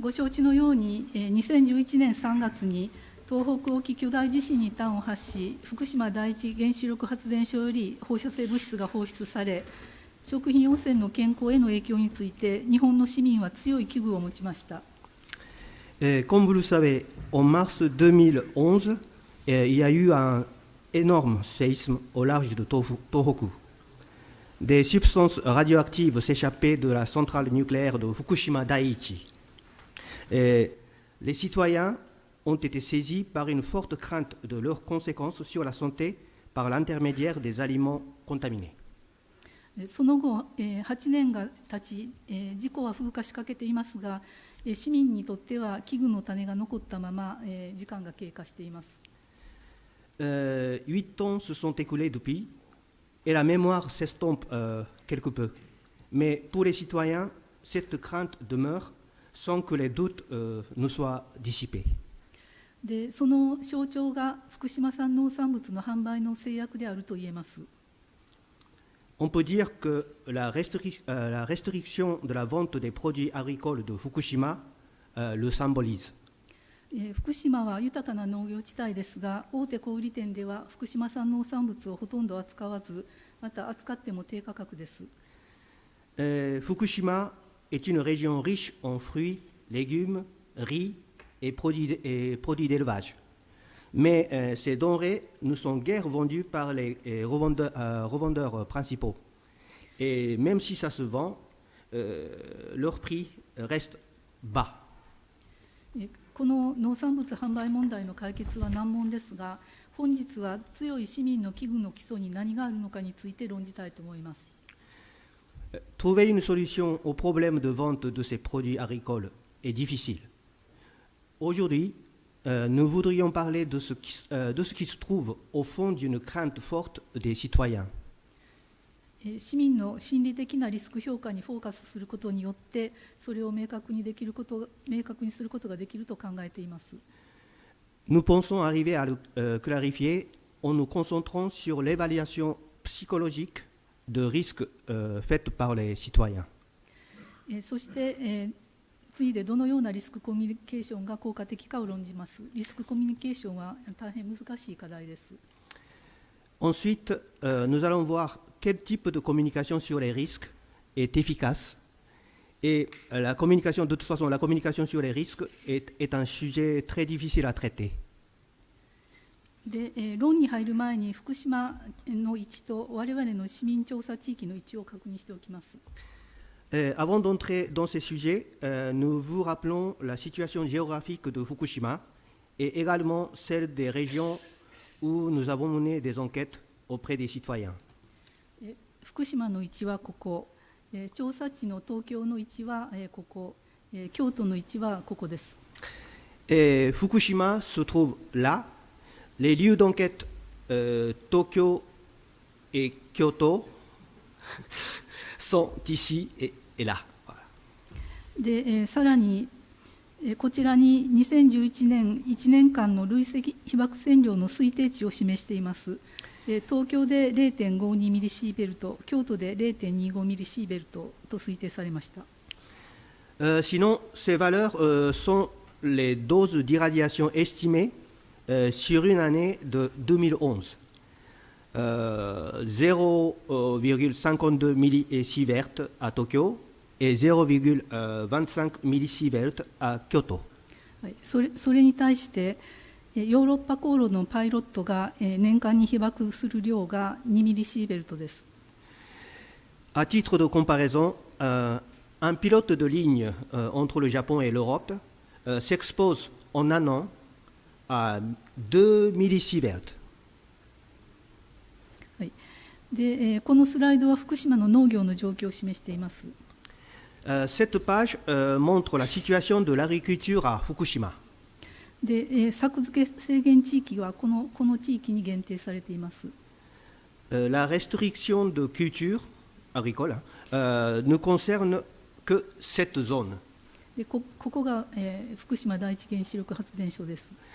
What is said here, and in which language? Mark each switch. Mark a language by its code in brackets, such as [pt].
[ja] ご承知のように2011年3月に東北沖巨大地震に端を発し福島第一原子力発電所より放射性物質が放出され食品汚染の健康への影響について日本の市民は強い危惧を持ちました。 [fr] Comme vous le savez, en mars 2011, il y a eu un énorme séisme au large de Tohoku. Des substances radioactives s'échappaient de la centrale nucléaire de Fukushima Daiichi. Et les citoyens ont été saisis par une forte crainte de leurs conséquences sur la santé par l'intermédiaire des aliments contaminés. [ja] その後、8年が経ち、事故は風化しかけていますが、市民にとっては危惧の種が残ったまま、時間が経過しています。 [fr] 8 ans se sont écoulés depuis, et la mémoire s'estompe quelque peu. Mais pour les citoyens, cette crainte demeure sans que les doutes ne soient dissipés. [ja] で、その象徴が福島産農産物の販売の制約であると言えます。 [fr] On peut dire que la restriction de la vente des produits agricoles de Fukushima le symbolise. [ja] 福島は豊かな農業地帯ですが、大手小売店では福島産農産物をほとんど扱わず、また扱っても低価格です。 [fr] Fukushima est une région riche en fruits, légumes, riz et produits d'élevage. Mais ces denrées ne sont guère vendues par les revendeurs principaux. Et même si ça se vend, leur prix reste bas. [ja] この農産物販売問題の解決は難問ですが、本日は強い市民の危惧の基礎に何があるのかについて論じたいと思います。 [fr] Trouver une solution au problème de vente de ces produits agricoles est difficile. Aujourd'hui, nous voudrions parler de ce qui se trouve au fond d'une crainte forte des citoyens. [ja] 市民の心理的なリスク評価にフォーカスすることによって、それを明確にすることができると考えています。 [fr] Nous pensons arriver à le clarifier en nous concentrant sur l'évaluation psychologique de risques faite par les citoyens. [ja] そして、次いでどのようなリスクコミュニケーションが効果的かを論じます。リスクコミュニケーションは大変難しい課題です。 [fr] Ensuite, nous allons voir quel type de communication sur les risques est efficace. Et la communication, de toute façon, la communication sur les risques est un sujet très difficile à traiter. [ja] で、論に入る前に福島の位置と我々の市民調査地域の位置を確認しておきます。 [fr] Avant d'entrer dans ces sujets, nous vous rappelons la situation géographique de Fukushima et également celle des régions où nous avons mené des enquêtes auprès des citoyens. [ja] 福島の位置はここ、調査地の東京の位置はここ、京都の位置はここです。 [fr] Fukushima se trouve là. Les lieux d'enquête Tokyo et Kyoto sont ici et là. [ja] で、さらにこちらに2011年1年間の累積被爆線量の推定値を示しています。東京で 0.52 ミリシーベルト、京都で 0.25 ミリシーベルトと推定されました。 [fr] Sinon, ces valeurs sont les doses d'irradiation estimées sur une année de 2011. 0,52 millisievert à Tokyo et 0,25 millisievert à Kyoto. [ja] それに対してヨーロッパ航路のパイロットが年間に被爆する量が2ミリシーベルトです。 [fr] À titre de comparaison, un pilote de ligne entre le Japon et l'Europe s'expose en un an à 2 millisieverts. [ja] で、このスライドは福島の農業の状況を示しています。 [fr] Cette page montre la situation de l'agriculture à Fukushima. [ja] で、作付け制限地域はこの地域に限定されています。 [fr] La restriction de culture agricole ne concerne que cette zone. [ja] で、ここが、福島第一原子力発電所です。